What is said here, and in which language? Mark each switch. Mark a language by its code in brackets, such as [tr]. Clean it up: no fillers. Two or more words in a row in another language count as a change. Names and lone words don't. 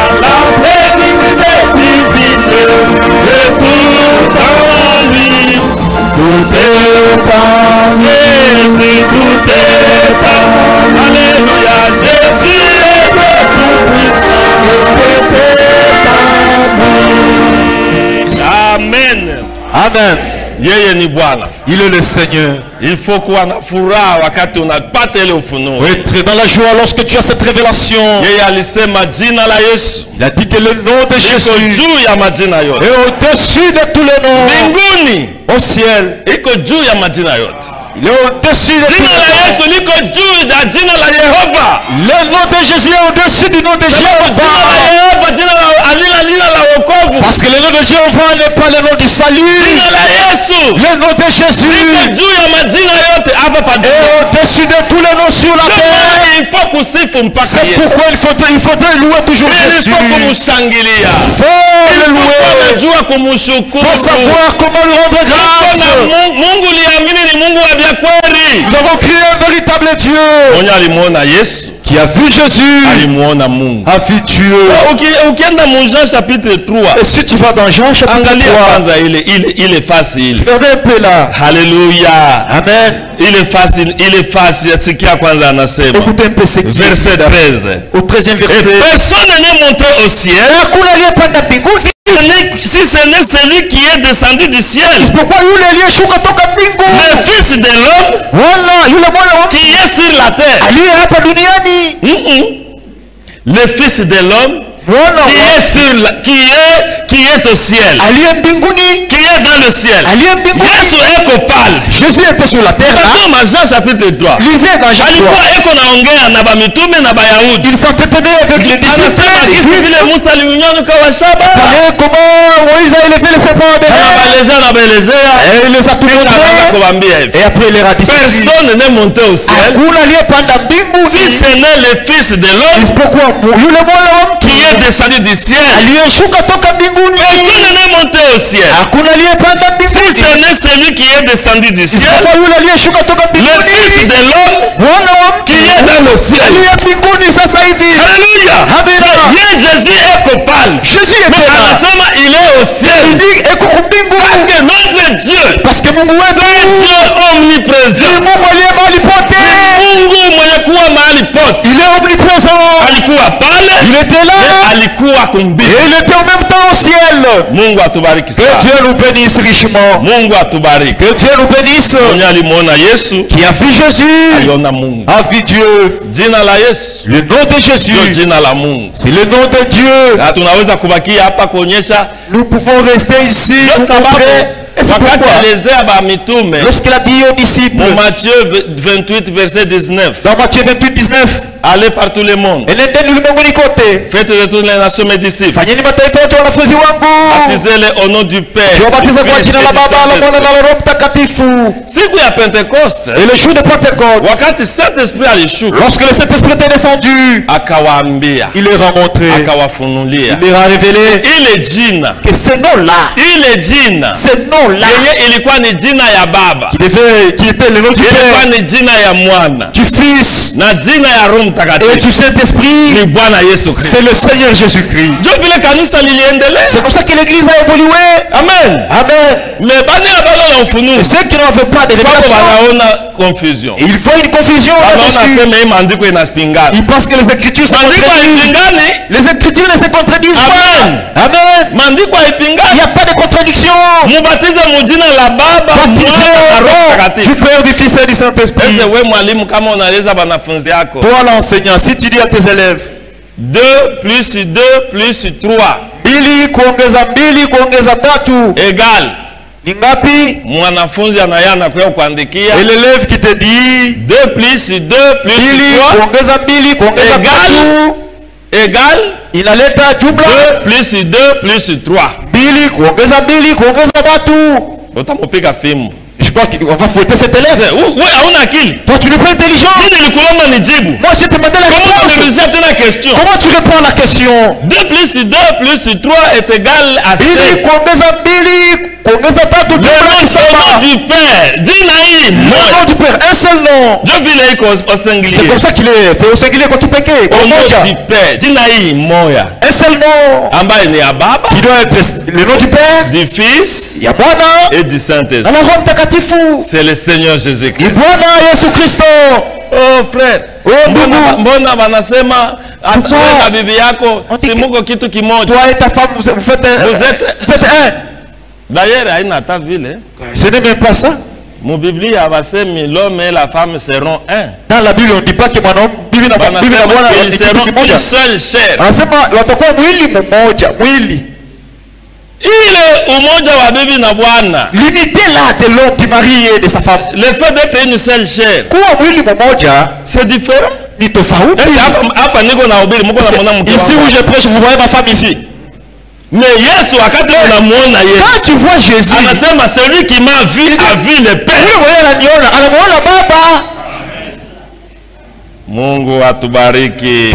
[fr] La plénitude divine et tout en lui. Tout est en Jésus. Tout est en lui. Alléluia. Jésus est Dieu tout-puissant. Tout est en lui. Amen. Amen. [sw] Yeye ni Bwana. [fr] Il est le Seigneur. Il faut [sw] kuwa na furaha wakati unapata ile ufunuo. [fr] Être dans la joie lorsque tu as cette révélation. [sw] Yeye alisema jina la Yesu [fr] Il a dit que le nom de [sw] iko [fr] Jésus [sw] juu ya majina yote. [fr] est au-dessus de tous les noms. [sw] Mbinguni [fr] Au ciel. [sw] iko juu ya majina yote. [fr] Il est au-dessus de tous [sw] Jina la [fr] les noms. [sw] Yesu liko juu ya jina la Yehova. [fr] Le nom de Jésus est au-dessus du nom de [sw] Jina la [fr] Jéhovah. [sw] Yehova, jina la wokovu. [fr] Parce que le nom de Jéhovah n'est pas le nom du salut. [sw] Jina la Yesu [fr] Le nom de Jésus [sw] liko juu ya majina yote hapa pa dunia. [fr] est au-dessus de tous les noms sur la terre. Il faut [sw] kusifu mpaka [fr] C'est [sw] Yesu. [fr] pourquoi il faudrait louer toujours Il Jésus. [sw] faut kumshangilia. [fr] Faut le louer. [sw] Unajua kumshukuru. [fr] Faut savoir comment lui rendre grâce. [sw] Mungu liamini ni Mungu wa vya kweli. [fr] Nous avons crié un véritable Dieu [sw] Mwenye alimuona Yesu, [fr] qui a vu Jésus, [sw] alimuona Mungu. [fr] a vu Dieu. [sw] Ukienda mu Jean chapitre 3, [fr] Et si tu vas dans Jean chapitre [sw] angalia [fr] 3, [sw] kwanza ile facile. [fr] regardez un peu là. [sw] Haleluya. Amen. Ile facile. Sikia kwanza anasema. [fr] Écoutez un peu ce qui Verset 13. au 13e Et verset. personne n'est monté au ciel, [sw] Hakuna aliyepanda mbinguni [fr] Si ce n'est celui qui est descendu du ciel, [sw] isipokuwa yule aliyeshuka toka mbingu, [fr] le Fils de l'homme [sw] wala yule mwana wa [fr] qui est sur la terre. [sw] aliye hapa duniani, [fr] Le Fils de l'homme [sw] mwana [fr] qui [sw] wa [fr] est sur la, qui est au ciel, [sw] aliye mbinguni, [fr] qui est dans le ciel. [sw] aliye mbinguni. Yesu eko pale. [fr] Jésus était sur la terre là. [sw] Nasoma Jean chapitre 3. [fr] Lisez dans Jean 3. [sw] Alikuwa eko naongea na bamitume na Bayahudi. [fr] Il s'entretenait avec les disciples. [sw] Anasema jinsi vile Musa aliunyanyuka wa shaba. [fr] Parlait comment Moïse a élevé le serpent de l'air. [sw] Anabaelezea. [fr] Et il les a tout montré. [sw] Kuambia hivi. [fr] Et après il leur a dit ceci. Personne n'est monté au ciel. [sw] Hakuna aliyepanda mbinguni. [fr] Si ce n'est le Fils de l'homme [sw] Isipokuwa yule mwana wa mtu [fr] qui est descendu du ciel. [sw] aliyeshuka toka mbinguni. [fr] Personne n'est monté au ciel. [sw] Hakuna aliyepanda [fr] Si [sw] mbinguni. [fr] ce n'est celui qui est descendu du ciel, [sw] Isipokuwa yule aliyeshuka toka [fr] le [sw] mbinguni. [fr] Fils de l'homme [sw] Mwana wa mtu [fr] qui est dans le ciel. [sw] aliye mbinguni sasa hivi. [fr] Alléluia. [sw] Amina. [fr] Ye Jésus est copal. Jésus Mais était là. anasema il est au Il ciel. [sw] dit eko mbinguni. [fr] Parce que notre Dieu, Parce que Mungu c'est [sw] wetu [fr] Dieu omniprésent. [sw] ni Mungu aliye mahali pote. Mungu mwenye kuwa mahali pote. [fr] Il est omniprésent. [sw] Alikuwa pale, [fr] Il était là. [sw] alikuwa [fr] Et [sw] kumbini. [fr] il était en même temps au ciel. [sw] Mungu atubariki [fr] Que [sw] sana. [fr] Dieu nous bénisse richement. [sw] Mungu atubariki. [fr] Que Dieu nous bénisse. [sw] Mwenye alimuona Yesu, [fr] Qui a vu Jésus [sw] aliona Mungu. [fr] a vu Dieu. [sw] Jina la Yesu [fr] Le nom de [sw] ndio [fr] Jésus, [sw] jina la Mungu. [fr] c'est le nom de Dieu. [sw] Na tunaweza kubakia hapa kuonyesha [fr] Nous pouvons rester ici [sw] ndio [fr] pour [sw] sababu [fr] montrer. Et c'est [sw] wakati [fr] pourquoi, [sw] alielezea ba mitume [fr] lorsqu'il a dit aux disciples, [sw] mu Matthieu 28 verset 19, [fr] dans Matthieu 28, 19, allez par tout le monde, [sw] enendeni ulimwenguni kote, [fr] faites de toutes les nations mes disciples, [sw] fanyeni mataifa yote wanafunzi wangu, [fr] baptisez-les au nom du Père, du [sw] kiwabatiza kwa [fr] Fils [sw] jina [fr] et [sw] la [fr] du [sw] Baba, la Mwana [fr] Saint-Esprit. [sw] na la Roho Mtakatifu. Siku ya Pentekoste, [fr] Et le jour de Pentecôte, [sw] wakati Saint-Esprit alishuka, [fr] lorsque le Saint-Esprit était descendu, [sw] akawaambia, [fr] il leur a montré, [sw] akawafunulia [fr] il leur a révélé [sw] ile jina, [fr] que ce nom-là, [sw] ile jina [fr] ce nom-là, [sw] yenye ilikuwa ni jina ya Baba, [fr] qui était le nom du [sw] ilikuwa [fr] Père, [sw] ni jina ya Mwana [fr] du Fils [sw] na jina ya Roho [fr] et [sw] Mtakatifu [fr] du Saint-Esprit, [sw] ni Bwana Yesu Kristo. [fr] c'est le Seigneur Jésus-Christ. [sw] Ndio vile kanisa liliendelea. [fr] C'est comme ça que l'Église a évolué. Amen. [sw] Amen. Mais bani abalo na ufunuo [fr] Et ceux qui n'en veulent pas de [sw] kwako [fr] révélation, [sw] wanaona confusion. [fr] ils voient une confusion [sw] Wanaona [fr] là-dessus. [sw] sema hii maandiko inapingana. [fr] Ils pensent que les Écritures se [sw] Maandiko [fr] contredisent. [sw] haipingani. [fr] Les Écritures ne se contredisent Amen. pas. Amen. [sw] Maandiko [fr] Il n'y [sw] haipingani. [fr] a pas de contradiction. [sw] Mubatize mujina la Baba, [fr] Baptisé [sw] Mwana na Roho [fr] au nom [sw] Mtakatifu. [fr] du Père, du Fils et du Saint-Esprit. [sw] Ese we mwalimu kama unaeleza wanafunzi yako [fr] Toi l'enseignant, si tu dis à tes élèves, 2 plus 2 plus 3 [sw] mbili kuongeza mbili kuongeza tatu [fr] egal, [sw] ni ngapi? mwanafunzi anaya anakuya kuandikia [fr] Et l'élève qui te dit 2 plus 2 plus [sw] mbili 3 kuongeza mbili kuongeza [fr] Egal. [sw] tatu [fr] egal [sw] inaleta jumla [fr] 2 plus 2 plus 3. [sw] mbili kuongeza mbili kuongeza tatu. Utamupiga fimbo. [fr] Je crois qu'on va fouetter cet élève. [sw] Wewe hauna akili. [fr] Toi, tu n'es pas intelligent. [sw] Mimi nilikulomba nijibu. [fr] Moi, je te demandé la Comment réponse. [sw] unanizia tena question? [fr] Comment tu réponds à la question? 2 plus 2 plus 3 est égal à 5. [sw] Mbili kuongeza mbili kuongeza tatu [fr] Le [sw] jumla ni [fr] nom [sw] saba. [fr] du Père. [sw] Jina hii [fr] Le nom [sw] moja. [fr] du Père, un seul nom. [sw] Ndio vile iko au [fr] C'est singulier. comme ça qu'il est. C'est au singulier [sw] kwa kipekee. Kwa [fr] Au nom [sw] moja. [fr] du Père. [sw] Jina hii moja. [fr] Un seul nom [sw] Ambaye ni ya Baba, [fr] qui doit être le nom du Père, du Fils [sw] ya Bwana [fr] et du [sw] na [fr] Saint-Esprit. [sw] la Roho Mtakatifu. [fr] C'est le Seigneur Jésus-Christ. [sw] Ni Bwana Yesu Kristo. [fr] Oh frère, Oh, [sw] mbona ndugu. mbona wanasema hata [fr] Pourquoi? [sw] wewe na bibi yako [fr] On dit [sw] si [fr] que- [sw] muko kitu kimoja. [fr] Toi et ta femme, vous faites un. Vous êtes- Vous êtes un. [sw] D'ailleurs haina hata vile. [fr] Ce n'est même pas ça. [sw] Mu Biblia abasemi [fr] l'homme et la femme seront un. Dans la Bible, on ne dit pas que [sw] mwanaume bibi na bwana Wanasema ni [fr] ils [sw] kitu [fr] seront [sw] kimoja. [fr] une seule chair. [sw] Anasema watakuwa mwili mmoja, mwili. Ile umoja wa bibi na bwana, [fr] L'unité là de l'homme du mari et de sa femme. le fait d'être une seule chair, [sw] Kuwa mwili mmoja [fr] c'est différent. [sw] ni tofauti. Esi hapa niko na ubiri mko na mwana mke [fr] Ici [sw] wako. [fr] où je prêche, vous voyez ma femme ici. [sw] Mais Yesu wakati unamuona Yesu [fr] Quand tu vois Jésus, anasema celui qui m'a vu a vu le Père. [sw] wewe mwenyewe ananiona, anamuona Baba. Mungu atubariki.